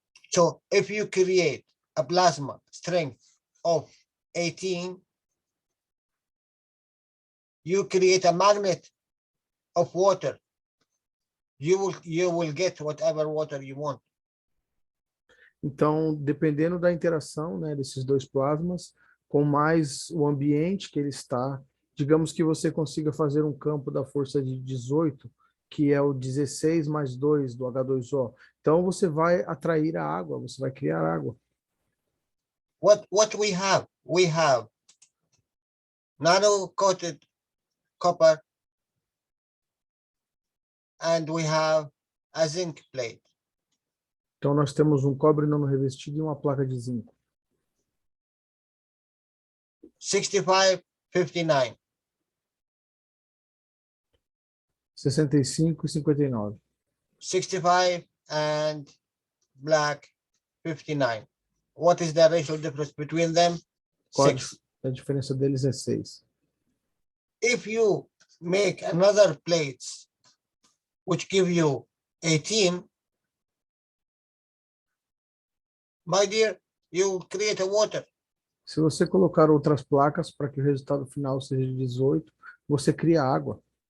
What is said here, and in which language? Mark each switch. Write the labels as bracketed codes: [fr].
[en] So if you create a plasma strength of 18, you create a magnet of water. You will get whatever water you want. [pt] Então, dependendo da interação, né, desses dois plasmas, com mais o ambiente que ele está, digamos que você consiga fazer um campo da força de 18, que é o 16 mais 2 do H2O. Então, você vai atrair a água, você vai criar água. [en] What we have? We have nano-coated copper, and we have a zinc plate. [pt] Então, nós temos um cobre não revestido e uma placa de zinco. [en] 65, 59. [pt] 65 e 59. [en] 65 and black 59. What is the racial difference between them? [pt] Qual [en] 6. [pt] a diferença deles é 6. [en] If you make another plates which give you 18, my dear, you create a water. [pt] Se você colocar outras placas para que o resultado final seja de 18, você cria água.